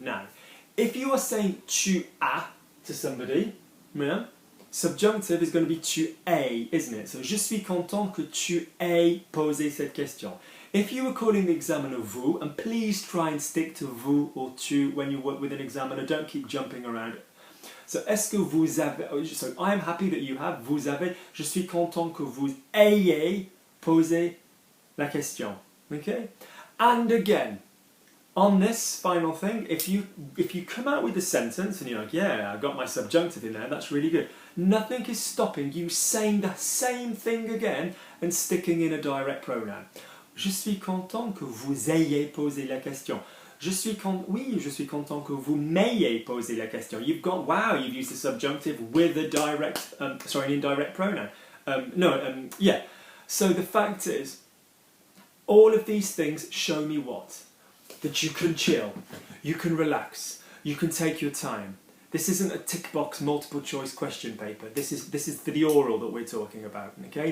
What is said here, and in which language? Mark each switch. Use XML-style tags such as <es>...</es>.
<en>Now, if you are saying tu as to somebody, yeah, subjunctive is going to be</en> <fr>tu aies,</fr> <en>isn't it? So</en> <fr>je suis content que tu aies posé cette question.</fr> <en>If you were calling the examiner vous, and please try and stick to vous or tu when you work with an examiner, don't keep jumping around.</en> <fr>So, est-ce que vous avez,</fr> <en>so I'm happy that you have,</en> <fr>vous avez, je suis content que vous ayez posé la question, okay?</fr> <en>And again, on this final thing, if you come out with a sentence and you're like, yeah, I got my subjunctive in there, that's really good. Nothing is stopping you saying the same thing again and sticking in a direct pronoun.</en> <fr>Je suis content que vous ayez posé la question. Oui, je suis content que vous m'ayez posé la question.</fr> <en>You've got, wow, you've used the subjunctive with a direct, an indirect pronoun. Yeah. So the fact is, all of these things show me what? That you can chill, you can relax, you can take your time. This isn't a tick box multiple choice question paper. This is for the oral that we're talking about, okay?</en>